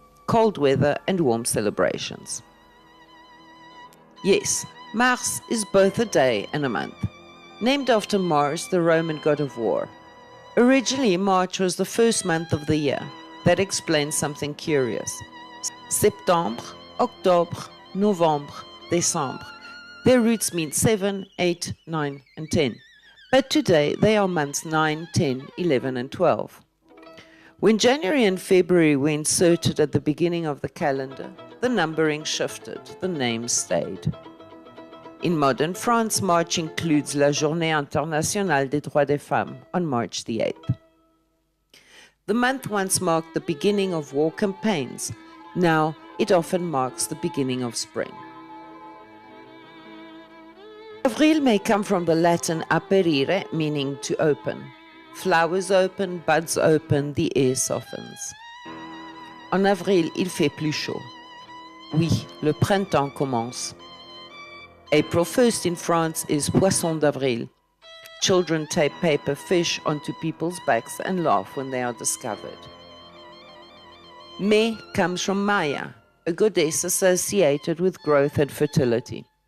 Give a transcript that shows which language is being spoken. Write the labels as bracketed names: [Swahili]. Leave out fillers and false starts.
[English] Cold weather and warm celebrations. Yes, Mars is both a day and a month. Named after Mars, the Roman god of war. Originally, March was the first month of the year. That explains something curious. [French] Septembre, octobre, novembre, décembre. [English] Their roots mean 7, 8, 9, and 10. But today, they are months 9, 10, 11, and 12. When January and February were inserted at the beginning of the calendar, the numbering shifted, the names stayed. In modern France, March includes [French] la Journée internationale des droits des femmes [English] on March the 8th. The month once marked the beginning of war campaigns. Now, it often marks the beginning of spring. Avril may come from the Latin aperire, meaning to open. Flowers open, buds open, the air softens. [French] En avril, il fait plus chaud. Oui, le printemps commence. [English] April 1st in France is Poisson d'Avril. Children tape paper fish onto people's backs and laugh when they are discovered. Mai comes from Maya, a goddess associated with growth and fertility.